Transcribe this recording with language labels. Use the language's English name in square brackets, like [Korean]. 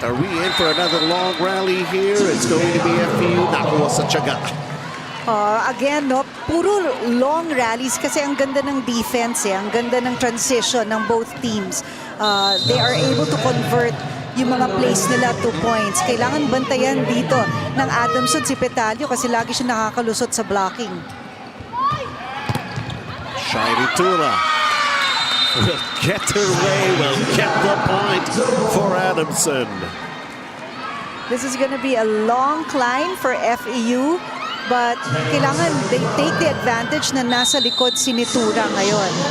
[English] Are we in for another long rally here? It's going to be FEU. [Filipino] Nakuha sa tiyaga. Again, no, puro long rallies kasi ang ganda ng defense, ang ganda ng transition ng both teams. [English] They are able to convert [Filipino] yung mga plays nila [English] to points. [Filipino] Kailangan bantayan dito ng Adamson si Petalio kasi lagi siya nakakalusot sa blocking. [English] Shiny Tula will get her way, will get the point for Adamson. This is going to be a long climb for FEU, but kailangan they take the advantage [Filipino] na nasa likod si Nitura ngayon.